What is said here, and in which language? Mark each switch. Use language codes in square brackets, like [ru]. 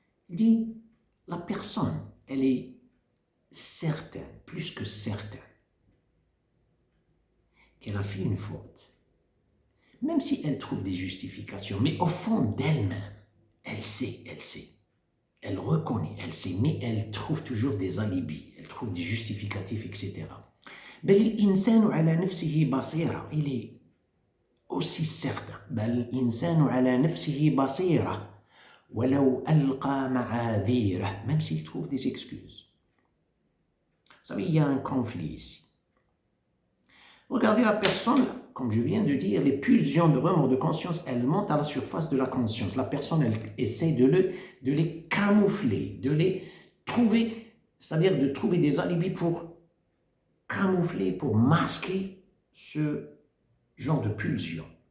[fr] Il dit, la personne, elle est certaine, plus que certaine, qu'elle a fait une faute. Même si elle trouve des justifications, mais au fond d'elle-même, elle sait. Elle reconnaît, elle sait, mais elle trouve toujours des alibis, elle trouve des justificatifs, etc. [ar] بل الإنسان على نفسه بصيرة. [fr] Il est aussi certain. [ar] بل الإنسان على نفسه بصيرة ولو ألقى معاذيره. [fr] Même s'il trouve des excuses. Vous savez, il y a un conflit ici. Regardez la personne, comme je viens de dire, les pulsions de remords de conscience, elles montent à la surface de la conscience. La personne, elle essaie de les camoufler, de les trouver, c'est-à-dire de trouver des alibis pour camoufler, pour masquer ce genre de pulsion.